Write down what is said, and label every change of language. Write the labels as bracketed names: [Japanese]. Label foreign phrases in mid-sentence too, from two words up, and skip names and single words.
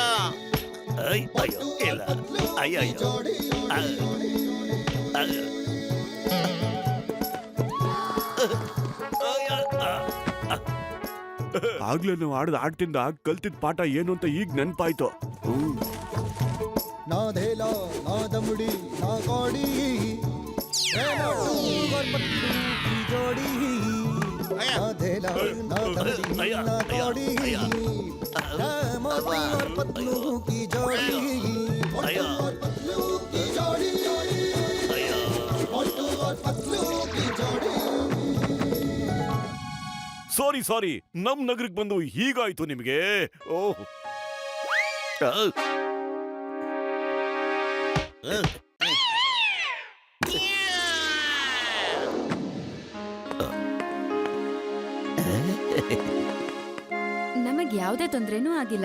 [Kannada] ಐ, ಅಯ್ಯೋ, ಇಲ್ಲ. ಅಯ್ಯೋ, ಅಯ್ಯೋ. ಆಗ್ಲೇ ನಾವು ಆಡದ ಆಟದಿಂದ ಕಲ್ತಿದ್ ಪಾಠ ಏನು ಅಂತ ಈಗ ನೆನ್ಪಾಯ್ತು. [Hindi] ना धेला ना दमड़ी ना कौड़ी ना टूर और पत्तू की जोड़ी ना धेला ना दमड़ी ना कौड़ी ना मोटू और पतलू की जोड़ी मोटू और पतलू की जोड़ी मोटू और पतलू की जोड़ी. [Kannada] ಸಾರಿ, ನಮ್ ನಗರಕ್ಕೆ ಬಂದು ಹೀಗಾಯ್ತು ನಿಮಗೆ. ಓಹ್, ನಮಗ್ ಯಾವ್ದೇ ತೊಂದ್ರೆನೂ ಆಗಿಲ್ಲ.